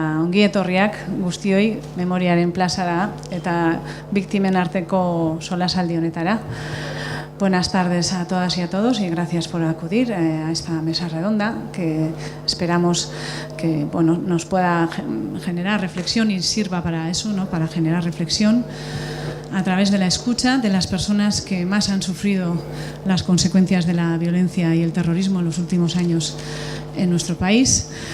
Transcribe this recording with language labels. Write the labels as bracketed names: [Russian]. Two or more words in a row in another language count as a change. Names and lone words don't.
[Basque] ongi etorriak guztioi memoriaren plazara eta biktimen arteko solasaldi honetara. [Spanish] Buenas tardes a todas y a todos y gracias por acudir a esta mesa redonda que esperamos que nos pueda generar reflexión y sirva para eso, ¿no? Para generar reflexión a través de la escucha de las personas que más han sufrido las consecuencias de la violencia y el terrorismo en los últimos años en nuestro país.